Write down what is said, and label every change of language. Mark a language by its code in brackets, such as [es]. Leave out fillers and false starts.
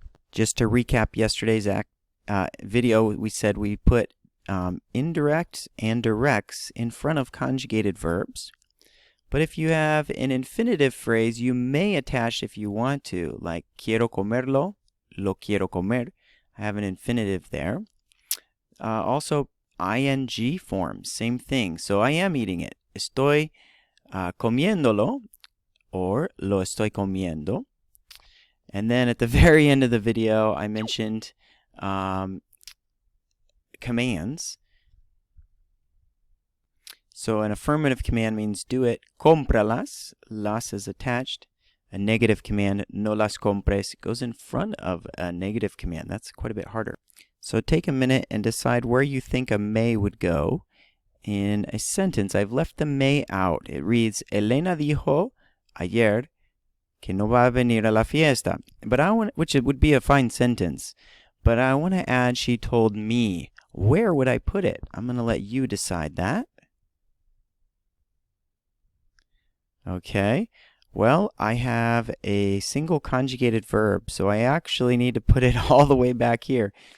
[en] Just to recap yesterday's video, we said we put indirect and directs in front of conjugated verbs. But if you have an infinitive phrase, you may attach if you want to, like [es] quiero comerlo, lo quiero comer. [en] I have an infinitive there. Also, ing forms, same thing. So I am eating it. [es] Estoy comiéndolo, or lo estoy comiendo. [en] And then at the very end of the video, I mentioned commands. So an affirmative command means do it. [es] Cómpralas. [en] Las is attached. A negative command, [es] no las compres, [en] goes in front of a negative command. That's quite a bit harder. So take a minute and decide where you think a may would go in a sentence. I've left the may out. It reads, [es] Elena dijo ayer que no va a venir a la fiesta. [en] But which it would be a fine sentence. But I want to add, she told me. Where would I put it? I'm going to let you decide that. Okay, well, I have a single conjugated verb, so I actually need to put it all the way back here.